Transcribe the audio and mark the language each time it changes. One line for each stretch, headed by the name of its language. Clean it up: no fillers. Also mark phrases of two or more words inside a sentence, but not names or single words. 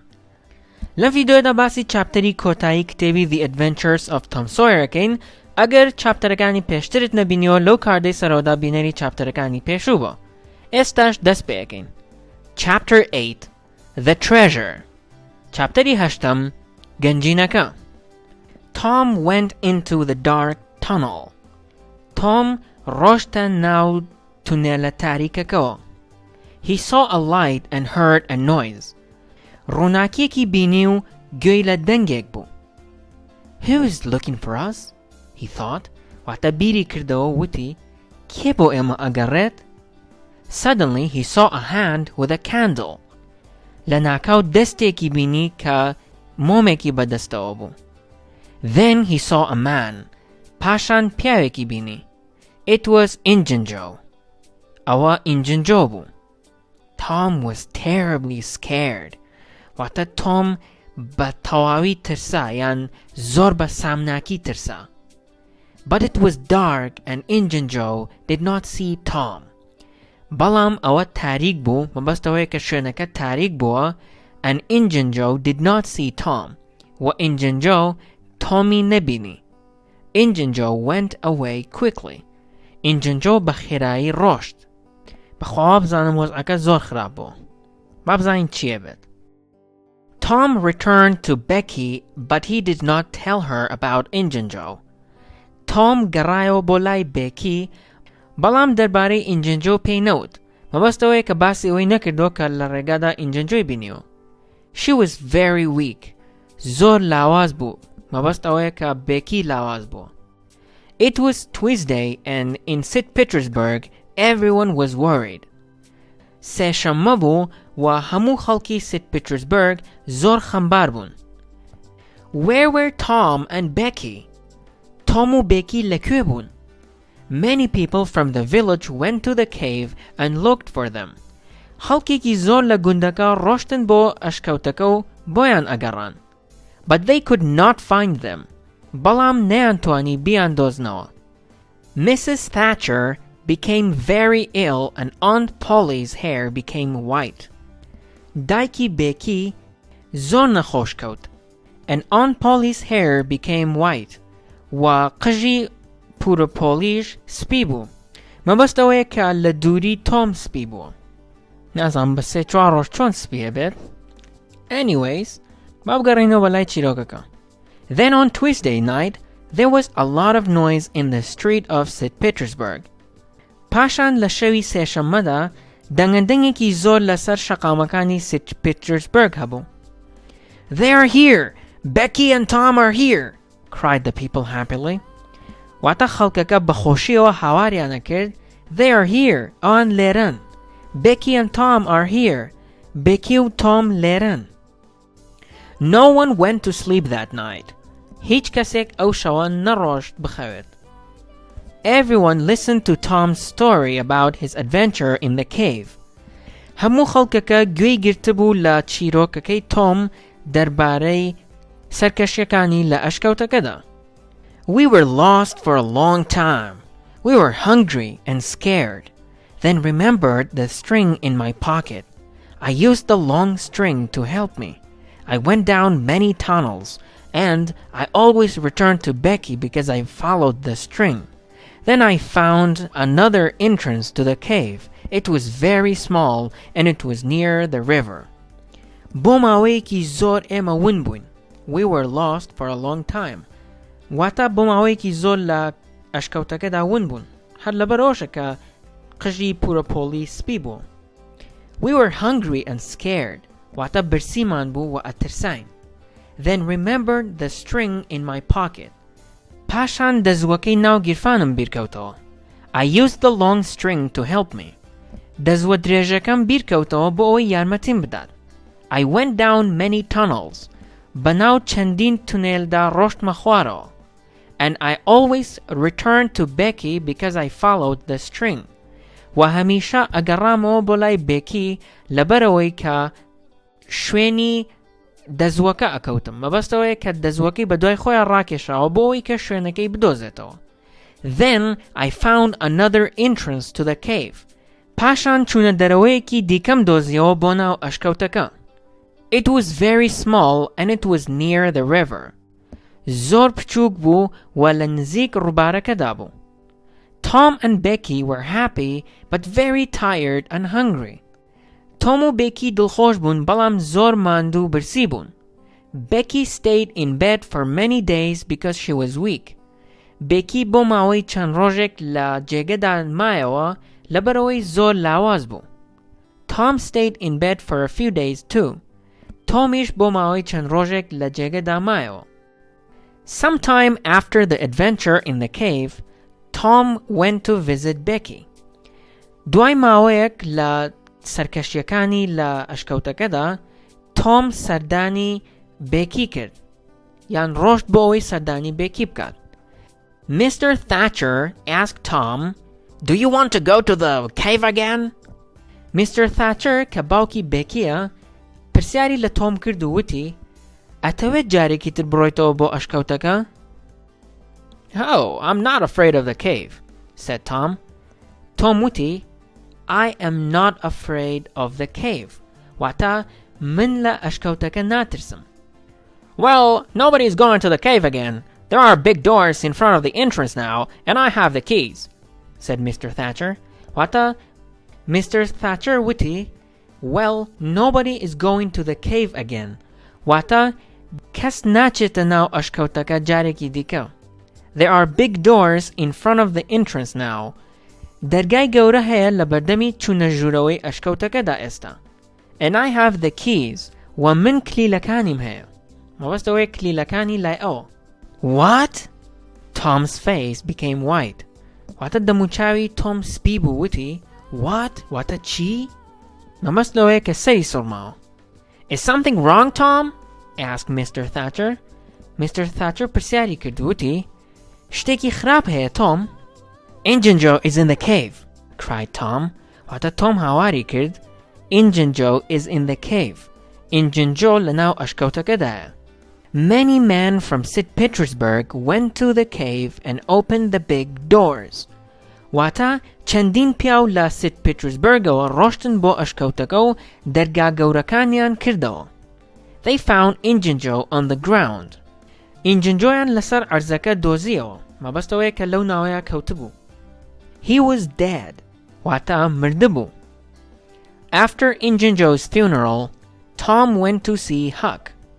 Central Kurdish: لەم ڤیدیۆدا باسی چاپتەری کۆتایی کتێبی The Adventures of Tom Sawyerەکەین. ئەگەر چاپتەرەکانی پێشترت نەبینیوە لەو کاردەی سەرەوەدا بینەری چاپتەرەکانی پێشوو بۆ. ئێستاش دەست پێەکەین.
English: Chapter 8 The Treasure.
Central Kurdish: چاپتەری هەشتەم گەنجینەکە.
English: Tom went into the dark tunnel.
Central Kurdish: Tom ڕۆشتە ناو تونێلە تاریکەکەوە.
English: He saw a light and heard a noise.
Central Kurdish: ڕووناکیەکی بینی و گوێی لە دەنگێک بوو.
English: Who is looking for us? He thought.
Central Kurdish: واتە بیری کردەوە وتی کێ بۆ ئێمە ئەگەڕێت؟
English: Suddenly he saw a hand with a candle.
Central Kurdish: لە ناکاو دەستێکی بینی کە مۆمێکی بەدەستەوە بوو.
English: Then he saw a man.
Central Kurdish: پاشان پیاوێکی بینی.
English: It was Injun Joe.
Central Kurdish: ئەوە Injun Joe بوو.
English: Tom was terribly scared.
Central Kurdish: واتە تۆم بە تەواوی ترسا یان زۆر بە سامناکی ترسا.
English: But it was dark and Injun Joe did not see Tom.
Central Kurdish: بەڵام ئەوە تاریک بوو مەبەستەوەی کە شوێنەکە تاریک بووە
English: and Injun Joe did not see Tom.
Central Kurdish: و Injun Joe تۆمی نەبینی.
English: Injun Joe went away quickly.
Central Kurdish: Injun Joe بە خێرایی ڕۆشت. بەخوا بزانم وەزعەکە زۆر خراپ بوو. با بزانین چیە بێت.
English: Tom returned to Becky, but he did not tell her about Injun Joe.
Central Kurdish: Tom گەڕایەوە بۆ لای بێکی بەڵام دەربارەی Injun Joe پێی نەوت مەبەستەوەی کە باسی ئەوەی نەکردووە کە لە ڕێگادا Injun Joe بینیوە.
English: She was very weak.
Central Kurdish: زۆر لاواز بوو مەبەستەوەی کە بێکی لاواز بوو.
English: It was Tuesday and in St. Petersburg everyone was worried.
Central Kurdish: سێشەممە بوو و هەموو خەڵکی St. Petersburg زۆر خەمبار بوون.
English: Where were Tom and Becky?
Central Kurdish: Tom و Becky لەکوێ بوون؟
English: Many people from the village went to the cave and looked for them.
Central Kurdish: خەڵکێکی زۆر لە گوندەکە ڕۆشتن بۆ ئەشکەوتەکە و بۆیان ئەگەڕان.
English: But they could not find them.
Central Kurdish: بەڵام نەیانتوانی بیاندۆزنەوە.
English: Mrs. Thatcher became very ill and Aunt Polly's hair became white.
Central Kurdish: دایکی بێکی زۆر نەخۆش کەوت
English: and Aunt Polly's hair became white.
Central Kurdish: و قژی پورە پۆلیش سپی بوو. مەبەستەوەیە کە لە دووری تۆم سپی بووە. نازانم بە سێ چوار ڕۆژ چۆن سپیە بێت. Anyways, با بگەڕێینەوە بەلای چیرۆکەکە.
English: Then on Tuesday night, there was a lot of noise in the street of St. Petersburg.
Central Kurdish: پاشان لە شەوی سێشەممەدا دەنگەندەنگێکی زۆر لەسەر شەقامەکانی St.
English: Petersburg هەبوو. They are here! Becky and Tom are here! cried the people happily.
Central Kurdish: واتە خەڵکەکە بەخۆشیەوە هاواریانە کرد.
English: They are here!
Central Kurdish: ئەوان لێرەن.
English: Becky and Tom are here.
Central Kurdish: Becky و Tom لێرەن.
English: No one went to sleep that night.
Central Kurdish: هیچ کەسێک ئەو شەوە نەڕۆشت بخەوێت.
English: Everyone listened to Tom's story about his adventure in the cave.
Central Kurdish: هەموو خەڵکەکە گوێی گرتبوو لە چیرۆکەکەی تۆم دەربارەی سەرکەشیەکانی لە ئەشکەوتەکەدا.
English: We were lost for a long time. We were hungry and scared. Then remembered the string in my pocket. I used the long string to help me. I went down many tunnels, and I always returned to Becky because I followed the string. Then I found another entrance to the cave. It was very small, and it was near the river.
Central Kurdish: بۆ ماوەیەکی زۆر ئێمە ون بووین.
English: We were lost for a long time.
Central Kurdish: واتە بۆ ماوەیەکی زۆر لە ئەشکەوتەکەدا ون بوون. هەر لەبەرەوەشە کە قژی پورە پۆلی سپی بوو.
English: We were hungry and scared.
Central Kurdish: واتە برسیمان بوو و ئەترساین.
English: Then remembered the string in my pocket.
Central Kurdish: پاشان دەزوەکەی ناو گیرفانم بیرکەوتەوە.
English: I used the long string to help me.
Central Kurdish: دەزوە درێژەکەم بیرکەوتەوە بۆ ئەوەی یارمەتیم بدات.
English: I went down many tunnels.
Central Kurdish: بەناو چەندین تونێلدا ڕۆشتمە خوارەوە.
English: And I always returned to Becky because I followed the string.
Central Kurdish: و هەمیشە ئەگەڕامەوە بۆ لای بێکی لەبەرەوەی کە شوێنی دەزوەکە ئەکەوتم. مەبەستەوەیە کە دەزوەکەی بە دوای خۆیان ڕاکێشاوە بۆ ئەوەی کە شوێنەکەی بدۆزێتەوە.
English: Then I found another entrance to the cave.
Central Kurdish: پاشان چوونە دەرەوەیەکی دیکەم دۆزیەوە بۆ ناو ئەشکەوتەکە.
English: It was very small and it was near the river.
Central Kurdish: زۆر بچووک بوو و لە نزیک ڕووبارەکەدا بوو.
English: Tom and Becky were happy but very tired and hungry.
Central Kurdish: Tom و Becky دڵخۆش بوون بەڵام زۆر ماندوو برسی بوون.
English: Becky stayed in bed for many days because she was weak.
Central Kurdish: Becky بۆ ماوەی چەند ڕۆژێک لە جێگەدا مایەوە لەبەرەوەی زۆر لاواز بوو.
English: Tom stayed in bed for a few days too.
Central Kurdish: Tomish بۆ ماوەی چەند ڕۆژێک لە جێگەدا مایەوە.
English: Sometime after the adventure in the cave, Tom went to visit Becky.
Central Kurdish: دوای ماوەیەک لە سەرکەشیەکانی لە ئەشکەوتەکەدا تۆم سەردانی بێکی کرد یان ڕۆشت بۆ ئەوەی سەردانی بێکی بکات.
English: Mr. Thatcher asked Tom, "Do you want to go to the cave again?"
Central Kurdish: Mr. Thatcher کە باوکی بێکیە پرسیاری لە تۆم کرد و وتی ئەتەوێت جارێکی تر بڕۆیتەوە بۆ ئەشکەوتەکە؟
English: "Oh, I'm not afraid of the cave," said Tom.
Central Kurdish: Tom وتی
English: I am not afraid of the cave.
Central Kurdish: واتە من لە ئەشکەوتەکە ناترسم.
English: "Well, nobody's going to the cave again. There are big doors in front of the entrance now, and I have the keys," said Mr. Thatcher. واتە Mr.
Central Kurdish: Thatcher وتی
English: Well, nobody is going to the cave again.
Central Kurdish: واتە کەس ناچێتە ناو ئەشکەوتەکە جارێکی دیکە.
English: There are big doors in front of the entrance now.
Central Kurdish: دەرگای گەورە هەیە لە بەردەمی چوونە ژوورەوەی ئەشکەوتەکەدا ئێستا.
English: And I have the keys.
Central Kurdish: و من کلیلەکانیم هەیە. مەبەستەوەی کلیلەکانی لای ئەوە.
English: What? Tom's face became white.
Central Kurdish: واتە دەموچاوی تۆم سپی بوو وتی What? واتە چی؟ مەبەستەوەی کە سەری سڵماوە.
English: Is something wrong, Tom? asked Mr. Thatcher. Mr.
Central Kurdish: Thatcher پرسیاری کرد وتی شتێکی خراپ هەیە تۆم؟
English: Injun Joe is in the cave, cried Tom.
Central Kurdish: واتە تۆم هاواری کرد
English: Injun Joe is in the cave.
Central Kurdish: Injun Joe لەناو ئەشکەوتەکەدایە.
English: Many men from St. Petersburg went to the cave and opened the big doors.
Central Kurdish: واتە چەندین پیاو لە سیت پیترزبرگەوە ڕۆشتن بۆ ئەشکەوتەکە و دەرگا گەورەکانیان کردەوە.
English: They found Injun Joe on the ground.
Central Kurdish: Injun Joeیان لەسەر ئەرزەکە دۆزیەوە مەبەستەوەی کە لەو ناوەیە کەوتبوو.
English: He was dead.
Central Kurdish: واتە مردبوو.
English: After Injun Joe's funeral, Tom went to see Huck.